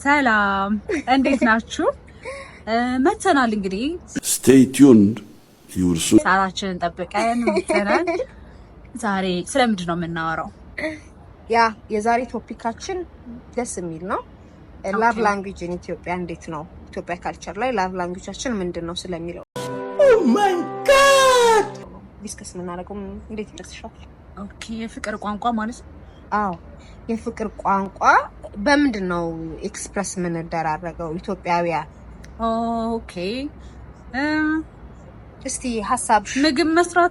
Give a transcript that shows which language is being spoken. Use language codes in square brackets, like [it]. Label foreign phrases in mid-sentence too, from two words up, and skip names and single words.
[am] ሰላም እንዴት ናችሁ? መተናል እንግዲህ [en] stay tuned ይውርሱ [am] ሰዓታችንን ጠብቀን መተናል። ዛሬ ስለምንድን ነው የምናወራው? የዛሬ ቶፒካችን ደስ የሚል ነው። [en] love language in Ethiopia [am] እንዴት ነው? ኢትዮጵያ ካልቸር ላይ ላቭ ላንጉዌጃችን ምንድነው ስለሚለው [en] oh my god [am] ዲስከስ እናደርገው። እንዴት ይደርስሻል? ኦኬ የፍቅር ቋንቋ ማለት ነው። አዎ የፍቅር ቋንቋ በምንድን ነው ኤክስፕረስ ምን እንደራረገው ኢትዮጵያውያን? ኦኬ እስቲ ሐሳብ ምግብ መስራት